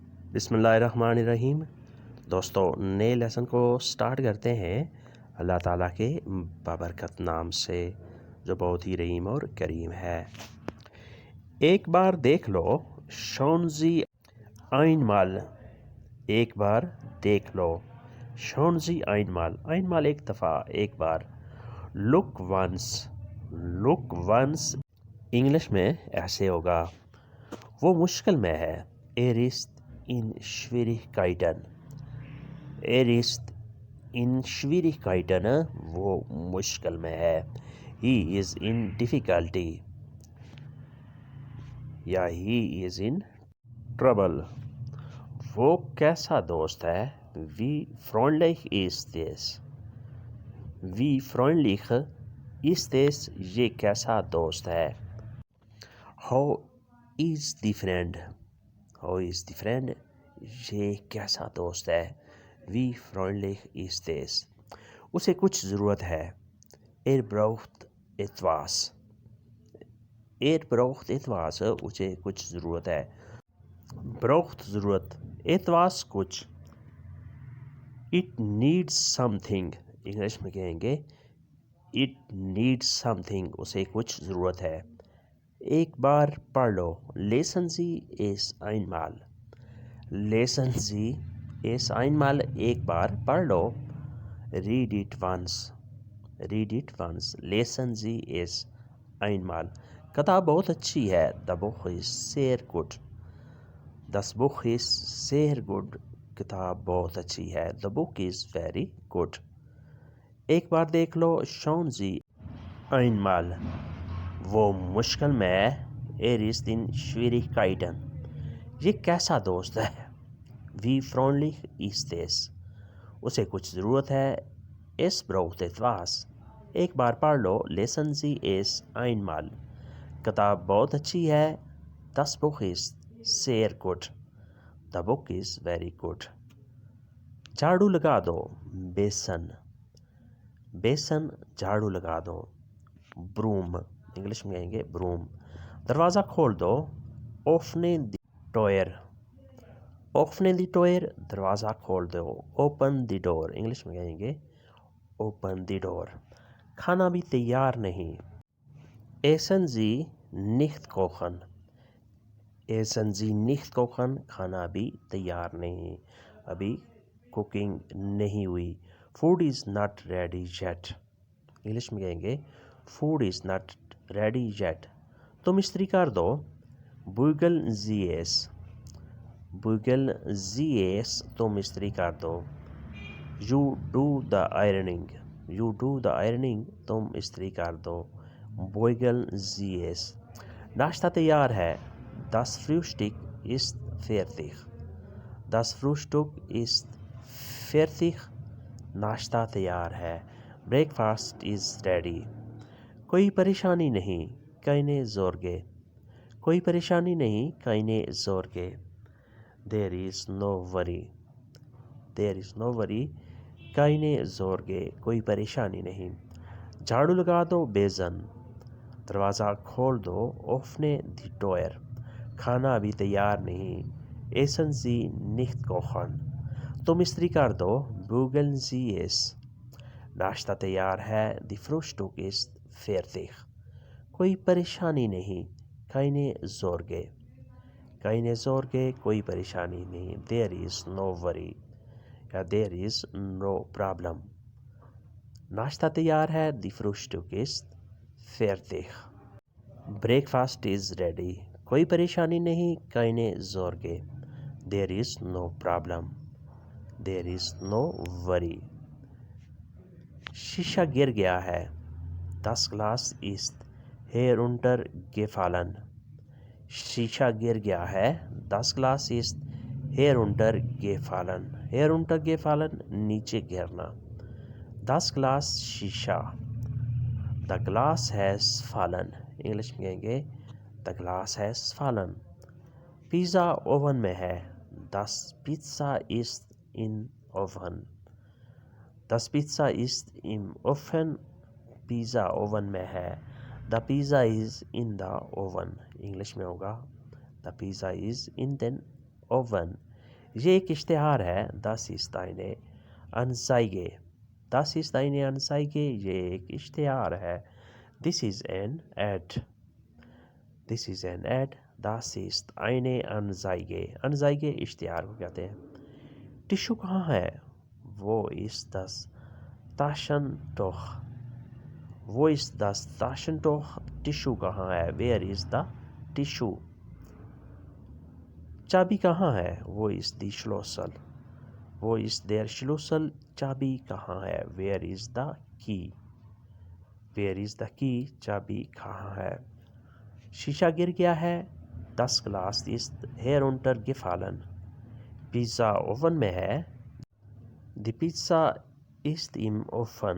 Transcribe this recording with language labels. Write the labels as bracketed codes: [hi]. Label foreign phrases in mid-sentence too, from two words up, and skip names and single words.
[ur] بسم اللہ الرحمن الرحیم۔ دوستو نئے لیسن کو سٹارٹ کرتے ہیں اللہ تعالیٰ کے بابرکت نام سے جو بہت ہی رحیم اور کریم ہے۔ ایک بار دیکھ لو [de] schauen Sie einmal، [ur] ایک بار دیکھ لو [de] schauen Sie einmal، einmal [ur] ایک دفعہ، ایک بار۔ [en] look once [ur] انگلش میں ایسے ہوگا وہ مشکل میں ہے، [de] er ist in Schwierigkeiten، er ist in Schwierigkeiten، [ur] وہ مشکل میں ہے، [en] he is in difficulty یا he is in trouble۔ [ur] وہ کیسا دوست ہے، [de] wie freundlich ist es، wie freundlich ist es، [ur] یہ کیسا دوست ہے۔ [en] how is the friend، how is the friend، [ur] یہ کیسا دوست ہے، [de] wie freundlich ist es، [ur] اسے کچھ ضرورت ہے، [de] er braucht etwas، er braucht etwas، [ur] اسے کچھ ضرورت ہے، braucht ضرورت، etwas کچھ، [en] it needs something، [ur] انگلش میں کہیں گے [en] it needs something، [ur] اسے کچھ ضرورت ہے۔ ایک بار پڑھ لو [de] lesen Sie es einmal، lesen Sie es einmal، [ur] ایک بار پڑھ لو، [en] read it once، read it once، [de] lesen Sie es einmal۔ [ur] کتاب بہت اچھی ہے، [en] the book is [de] sehr gut، das Buch is sehr gut، [ur] کتاب بہت اچھی ہے، [en] the book is very good۔ [ur] ایک بار دیکھ لو [de] schauen Sie einmal، [ur] وہ مشکل میں ہے، [de] er ist in Schwierigkeiten، [ur] یہ کیسا دوست ہے، [de] wie freundlich ist es، [ur] اسے کچھ ضرورت ہے، [de] es braucht etwas۔ [ur] ایک بار پڑھ لو [de] lesen Sie es einmal، [ur] کتاب بہت اچھی ہے، [de] das Buch ist sehr gut، [en] the book is very good۔ [ur] جھاڑو لگا دو بیسن، بیسن جھاڑو لگا دو، broom انگلش میں کہیں گے broom۔ دروازہ کھول دو [en] open the door، open the door، [ur] دروازہ کھول دو، [en] open the door [ur] انگلش میں کہیں گے [en] open the door۔ [ur] کھانا بھی تیار نہیں، [de] essen Sie nicht kochen، essen Sie nicht kochen، [ur] کھانا بھی تیار نہیں، ابھی کوکنگ نہیں ہوئی، [en] food is not ready yet، [ur] انگلش میں کہیں گے [en] food is not ready yet۔ [ur] تم استری کر دو [de] bügeln Sie es، bügeln Sie es، [ur] تم استری کر دو، [en] you do the ironing، you do the ironing، [ur] تم استری کر دو، [de] bügeln Sie es۔ [ur] ناشتہ تیار ہے، [de] das Frühstück ist fertig، das Frühstück ist fertig، [ur] ناشتہ تیار ہے، [en] breakfast is ready۔ [ur] کوئی پریشانی نہیں، [de] keine Sorge، [ur] کوئی پریشانی نہیں، [de] keine Sorge، [en] there is no worry، there is no worry، [de] keine Sorge، [ur] کوئی پریشانی نہیں۔ جھاڑو لگا دو بیزن، دروازہ کھول دو [en] open the door، [ur] کھانا ابھی تیار نہیں، [de] essen Sie nicht kochen، [ur] تم استری کر دو [de] bügeln Sie es، [ur] ناشتہ تیار ہے [de] the Frühstück ist fertig، [ur] کوئی پریشانی نہیں [de] keine Sorge، keine Sorge، [ur] کوئی پریشانی نہیں، [en] there is no worry یا there is no problem۔ [ur] ناشتہ تیار ہے [de] the Frühstück ist fertig، [en] breakfast is ready، [ur] کوئی پریشانی نہیں [de] keine Sorge، [en] there is no problem، there is no worry۔ [ur] شیشہ گر گیا ہے، [de] das Glas ist heruntergefallen، [ur] شیشہ گر گیا ہے، [de] das Glas ist heruntergefallen، heruntergefallen [ur] نیچے گرنا، [de] das Glas [en] شیشہ، the glass has fallen، [ur] انگلش میں کہیں گے [en] the glass has fallen۔ [ur] پیزا اوون میں ہے، [de] das Pizza ist in oven، das Pizza ist im oven، [ur] پیزا اوون میں ہے، [en] the pizza is in the oven، [ur] انگلش میں ہوگا [en] the pizza is in the oven۔ [ur] یہ ایک اشتہار ہے. [de] Das ist eine Anzeige. Das ist eine Anzeige. [ur] یہ ایک اشتہار ہے. [en] This is an ad. This is an ad. [de] Das ist eine Anzeige. Anzeige [ur] اشتہار کو کہتے ہیں. ٹشو کہاں ہے؟ [de] Wo ist das Taschentuch? Wo ist das Taschentuch? [ur] ٹشو کہاں ہے؟ [en] Where is the tissue? [ur] چابی کہاں ہے؟ [de] Wo ist die Schlüssel? Wo ist der Schlüssel? [ur] چابی کہاں ہے؟ [en] Where is the key? Where is the key? [ur] چابی کہاں ہے؟ شیشہ گر گیا ہے. [de] Das Glas ist heruntergefallen. [ur] پیزا اوون میں ہے. [de] Die Pizza ist im Ofen.